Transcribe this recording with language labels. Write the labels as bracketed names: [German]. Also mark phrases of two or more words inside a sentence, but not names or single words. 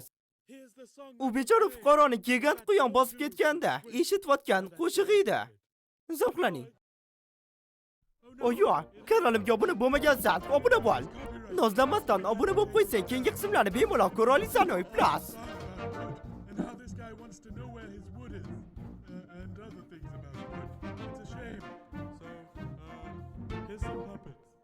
[Uzbek] U bechora fuqaroni gigant quyon bosib ketganda eshitayotgan qo'shig'i edi. Zavqlaning. Oyo, kanalimga obuna bo'lmagansan, obuna bo'l. Nozlanmasdan obuna bo'lib qo'ysang, keyingi qismlarni bemalol ko'ra olasan. [English] Plus. And how this guy wants to know where his wood is, and other things about wood. It's a shame. So, here's some puppets.